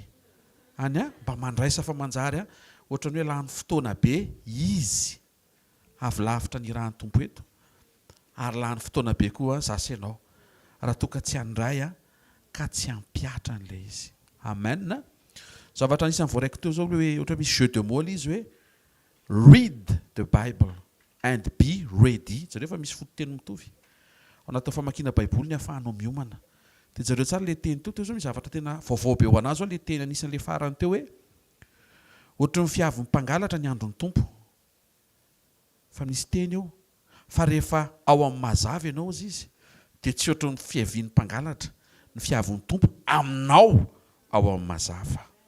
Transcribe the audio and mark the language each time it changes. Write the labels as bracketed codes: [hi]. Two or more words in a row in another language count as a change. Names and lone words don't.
[mg] Mba mandray safa-manjary ohatrany hoe lany fotoana be izy avy lavitra ny rahan'ny tompo eto, ary lany fotoana be koa zasenao raha toka tsy handray ka tsy hampiatra an'ilay izy. Amen. Zavatra anisan'ny voaraiko teo zao hoe ohatra misy [fr] jeu de mots [mg] izy hoe [en] read the Bible and be ready. [mg] Zareo fa misy fototeny mitovy. Ao anatin'ny famakiana baiboly ny ahafahanao miomana. Dia zareo tsara ilay teny teo zao misy zavatra tena vaovao be ho anazy ilay teny anisan'ilay farany teo hoe ohatra ny fiavy mpangalatra ny andron'ny tompo. Fa misy teny eo fa rehefa ao amin'ny mazava ianao izy dia tsy ohatra ny fiavian'ny mpangalatra, ny fiavon'ny tompo aminao ao amin'ny mazava.